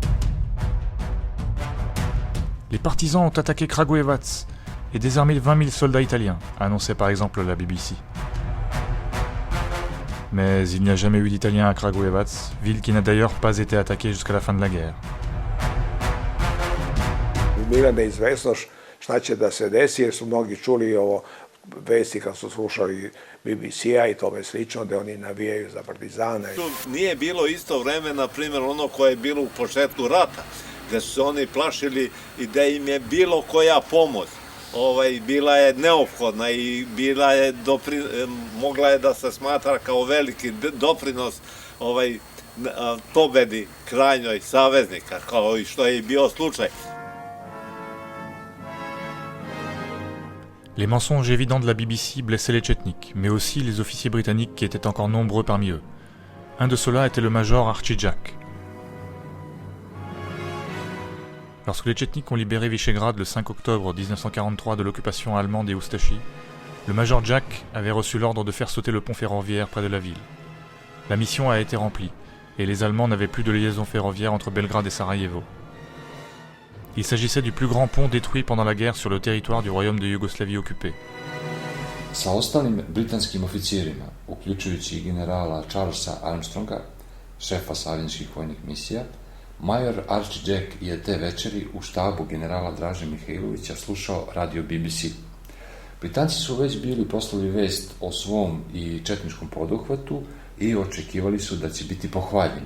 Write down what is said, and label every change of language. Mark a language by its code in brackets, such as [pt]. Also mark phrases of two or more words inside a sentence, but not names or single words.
[fr] Les partisans ont attaqué Kragujevac et désarmé 20 000 soldats italiens, annonçait par exemple la BBC. Mais il n'y a jamais eu d'Italiens à Kragujevac, ville qui n'a d'ailleurs pas été attaquée jusqu'à la fin de la guerre. [sr] Bila neizvesnost šta će da se desi, jer su mnogi čuli ovo vesti kad su slušali BBC-a i tome slično, da oni navijaju za partizane. Nije bilo isto vreme, na primjer, ono koje je bilo u početku rata, gde su se oni plašili i da im je bilo koja pomoć. Bila je neophodna i mogla je da se smatra kao veliki doprinos pobedi krajnjoj saveznika, kao i što je i bio slučaj. [fr] Les mensonges évidents de la BBC blessaient les tchétniks, mais aussi les officiers britanniques qui étaient encore nombreux parmi eux. Un de ceux-là était le major Archie Jack. Lorsque les tchétniks ont libéré Visegrad le 5 octobre 1943 de l'occupation allemande et Oustachi, le major Jack avait reçu l'ordre de faire sauter le pont ferroviaire près de la ville. La mission a été remplie, et les Allemands n'avaient plus de liaison ferroviaire entre Belgrade et Sarajevo. Il s'agissait du plus grand pont détruit pendant la guerre sur le territoire du royaume de Yougoslavie occupé. [sr] Sa ostalim britanskim oficirima, uključujući generala Charlesa Armstronga, šefa savezničkih vojnih misija, major Archie Jack je te večeri u štabu generala Draže Mihajlovića slušao radio BBC. Britanci su već bili poslali vest o svom i četničkom poduhvatu i očekivali su da će biti pohvaljeni.